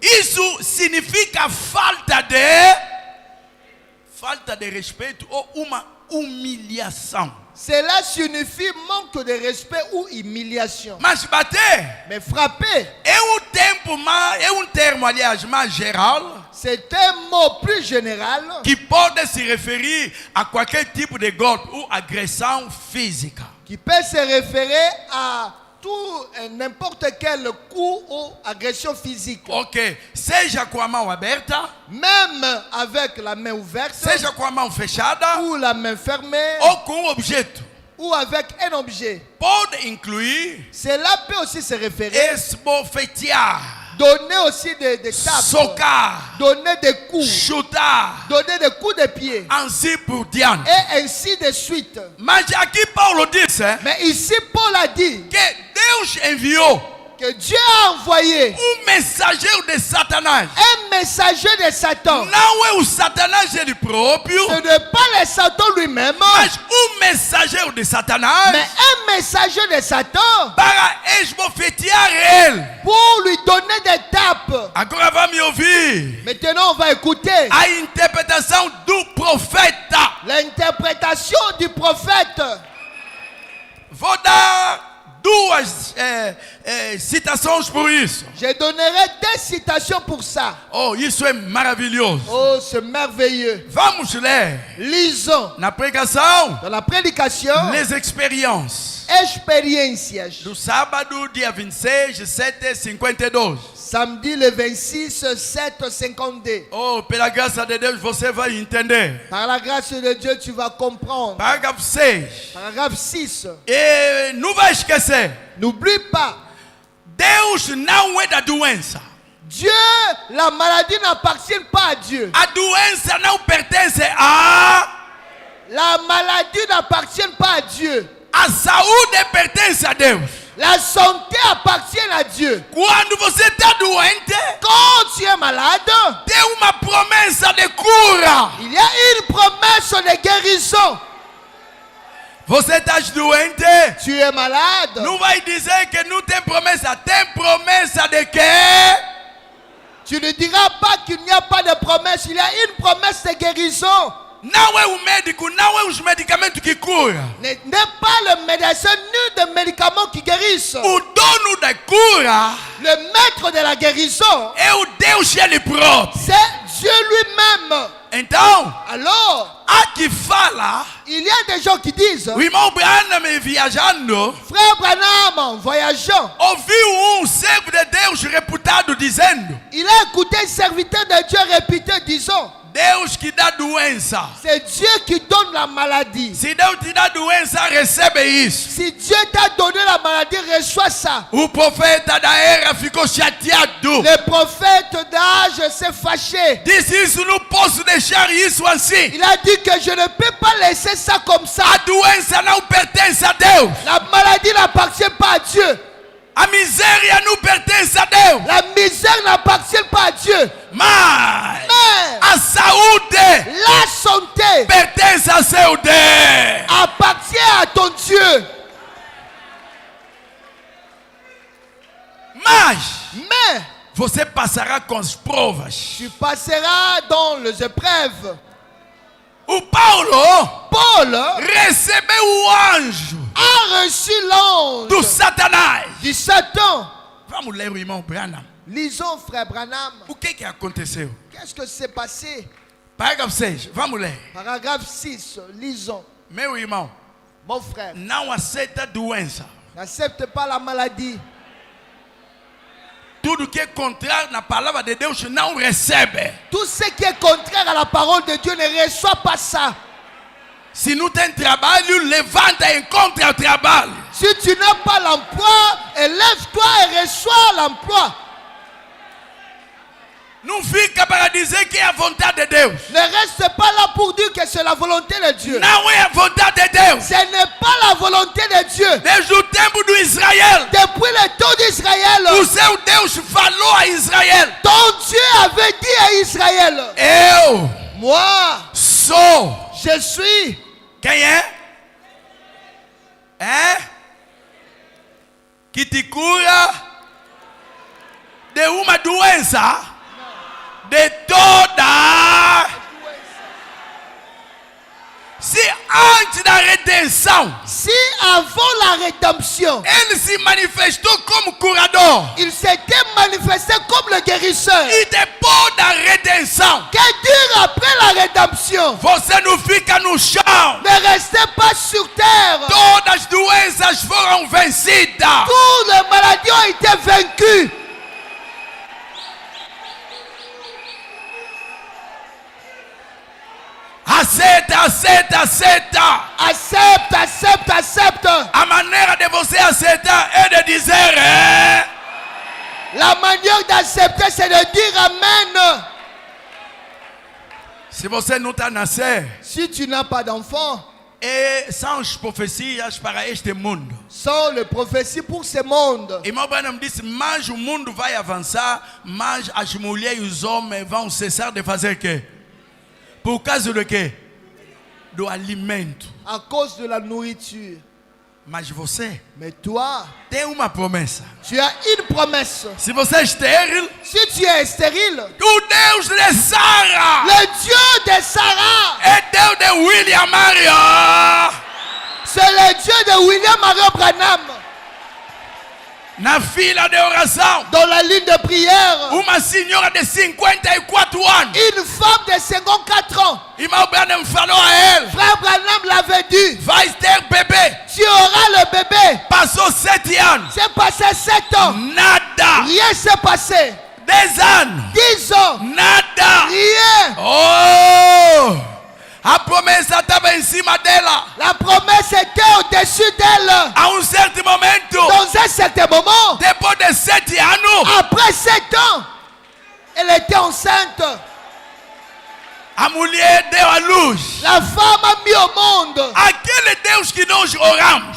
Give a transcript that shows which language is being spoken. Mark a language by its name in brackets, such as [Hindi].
[Portuguese] Isso significa falta de respeito ou uma humilhação. [French] Cela signifie manque de respect ou humiliation. [Portuguese] Mas bater [French] Mais frapper, [Portuguese] é um termo, aliás, mais geral, [French] c'est un mot plus général [Portuguese] que pode se referir a qualquer tipo de golpe ou agressão física. [French] qui peut se référer à tout n'importe quel coup ou agression physique. [Portuguese] Ok, seja com a mão aberta, [French] Même avec la main ouverte [Portuguese] seja com a mão fechada [French] ou la main fermée [Portuguese] ou com um objeto. [French] ou avec un objet. [Portuguese] Pode incluir [French] Cela peut aussi se référer, [Portuguese] esbofetear, [French] donner aussi des tapes, [Portuguese] socar, [French] donner des coups, [Portuguese] chutar, [French] donner des coups de pied [Portuguese] assim por diante. [French] et ainsi de suite. [Portuguese] Mas aqui Paulo disse [French] Mais ici, Paul a dit [Portuguese] que Deus enviou [French] que Dieu a envoyé [Portuguese] mensageiro de Satanás. [French] un messager de Satan. [Portuguese] Não é o Satanás ele próprio, [French] Ce n'est pas le Satan lui-même, [Portuguese] mas mensageiro de Satanás [French] mais un messager de Satan [Portuguese] para esbofetear ele. [French] pour lui donner des tapes. [Portuguese] Agora vai me ouvir. [French] Maintenant, on va écouter [Portuguese] A interpretação do profeta. [French] l'interprétation du prophète. [Portuguese] Vou dar duas citações por isso. [French] Je donnerai des citations pour ça. [Portuguese] Oh, isso é maravilhoso. [French] Oh, c'est merveilleux. [Portuguese] Vamos ler [French] Lisons [Portuguese] na pregação [French] dans la prédication les expériences expériences. [Portuguese] do sábado, dia 26, 7:52. [French] Samedi le 26, 7:52. [Portuguese] Oh, pela graça de Deus você vai entender. [French] Par la grâce de Dieu, tu vas comprendre. [Portuguese] Parágrafo 6. [French] Paragraphe 6. [Portuguese] E não vai esquecer. [French] N'oublie pas, [Portuguese] Deus não é da doença. [French] Dieu, la maladie n'appartient pas à Dieu. [Portuguese] A doença não pertence a... [French] La maladie n'appartient pas à Dieu. [Portuguese] A saúde pertence a Deus. [French] La santé appartient à Dieu. [Portuguese] Quando você está doente, [French] Quand tu es malade, [Portuguese] tem uma promessa de cura. [French] il y a une promesse de guérison. [Portuguese] Você está doente, [French] Tu es malade. [Portuguese] não vai dizer que não tem promessa. Tem promessa de quê? [French] Tu ne diras pas qu'il n'y a pas de promesse. Il y a une promesse de guérison. [Portuguese] Não é o médico, não é os medicamentos que curam. [French] N'est pas le médecin ni de médicaments qui guérissent. [Portuguese] O dono da cura [French] Le maître de la guérison, [Portuguese] é o Deus ele próprio. [French] c'est Dieu lui-même. [Portuguese] Então, [French] Alors, [Portuguese] há que fala, [French] il y a des gens qui disent, [Portuguese] o irmão Branham viajando, [French] Frère Branham, en voyageant, [Portuguese] ouviu servo de Deus reputado dizendo: [French] il a écouté un serviteur de Dieu répéter, disant, [Portuguese] Deus que dá doença. [French] c'est Dieu qui donne la maladie. [Portuguese] Se Deus te dá doença, recebe isso. [French] Si Dieu t'a donné la maladie, reçois ça. [Portuguese] O profeta da era ficou chateado. [French] Le prophète d'âge s'est fâché. [Portuguese] Disse isso, não posso deixar isso assim. [French] Il a dit que je ne peux pas laisser ça comme ça. [Portuguese] A doença não pertence a Deus. [French] La maladie n'appartient pas à Dieu. [Portuguese] A miséria não pertence a Deus. [French] La misère n'appartient pas à Dieu. [Portuguese] Mas [French] Mais [Portuguese] a saúde [French] la santé [Portuguese] pertence a seu Deus. [French] appartient à ton Dieu. [Portuguese] Mas [French] Mais [Portuguese] você passará com as provas. [French] tu passeras dans les épreuves. [Portuguese] O Paulo [French] Paul [Portuguese] recebeu o anjo [French] a reçu l'ange [Portuguese] do Satanás. [French] du Satan. [Portuguese] Vamos ler o irmão Branham. [French] Lisons, frère Branham. [Portuguese] O que aconteceu? [French] Qu'est-ce que s'est passé? [Portuguese] Parágrafo 6. Vamos ler. [French] Paragraphe 6. Lisons. [Portuguese] Meu irmão, [French] Mon frère, [Portuguese] não aceita doença. [French] n'accepte pas la maladie. [Portuguese] Tudo que é contrário na palavra de Deus não recebe. [French] Tout ce qui est contraire à la parole de Dieu ne reçoit pas ça. [Portuguese] Se não tem trabalho, levanta e encontra o trabalho. [French] Si tu n'as pas l'emploi, élève-toi et reçois l'emploi. [Portuguese] Não fica para dizer que é a vontade de Deus. [French] Ne reste pas là pour dire que c'est la volonté de Dieu. [Portuguese] Não é a vontade de Deus. [French] Ce n'est pas la volonté de Dieu. [Portuguese] Desde o tempo do Israel, [French] Depuis le temps d'Israël, [Portuguese] o seu Deus falou a Israel: [French] ton Dieu avait dit à Israël, [Portuguese] eu [French] moi, [Portuguese] sou. [French] je suis. [Portuguese] Quem é? É? Que te cura de uma doença, de toda. Se antes da redenção, [French] Si avant la rédemption, [Portuguese] ele se manifestou como curador, [French] il s'était manifesté comme le guérisseur, [Portuguese] e depois da redenção, [French] que dire après la rédemption? [Portuguese] você não fica no chão. [French] Ne restez pas sur terre. [Portuguese] Todas as doenças foram vencidas. [French] Toutes les maladies ont été vaincues. [Portuguese] Aceita, aceita, aceita. [French] Accepte, accepte, accepte. [Portuguese] A maneira de você aceitar é de dizer é. [French] La manière d'accepter, c'est de dire Amen. [Portuguese] Se você não está nascer, [French] Si tu n'as pas d'enfant, [Portuguese] são as profecias para este mundo. [French] sans les prophéties pour ce monde. [Portuguese] Irmão Branham disse: mas o mundo vai avançar, mas as mulheres e os homens vão cessar de fazer o quê? Por causa do quê? Do alimento. [French] À cause de la nourriture. [Portuguese] Mas você [French] Mais toi, [Portuguese] tem uma promessa. [French] tu as une promesse. [Portuguese] Se você é estéril, [French] Si tu es stérile, [Portuguese] o Deus de Sara [French] le Dieu de Sarah, [Portuguese] é Deus de William Mario. [French] c'est le Dieu de William Marion Branham. [Portuguese] Na fila de oração, [French] Dans la ligne de prière, [Portuguese] uma senhora de 54 anos. [French] une femme de 54 ans, [Portuguese] Irmão Branham falou a ele: [French] frère Branham l'avait dit, [Portuguese] vai ter bebê. [French] tu auras le bébé. [Portuguese] Passou 7 anos, [French] C'est passé 7 ans, [Portuguese] nada. [French] rien s'est passé. [Portuguese] 10 anos, [French] 10 ans, [Portuguese] nada. [French] rien. Oh! [Portuguese] A promessa estava em cima dela. [French] La promesse était au-dessus d'elle. [Portuguese] A um certo momento, [French] Dans un certain moment, [Portuguese] depois de 7 anos, [French] après 7 ans, elle était enceinte. [Portuguese] a mulher deu a luz. [French] La femme a mis au monde. [Portuguese] Aquele Deus que nós oramos,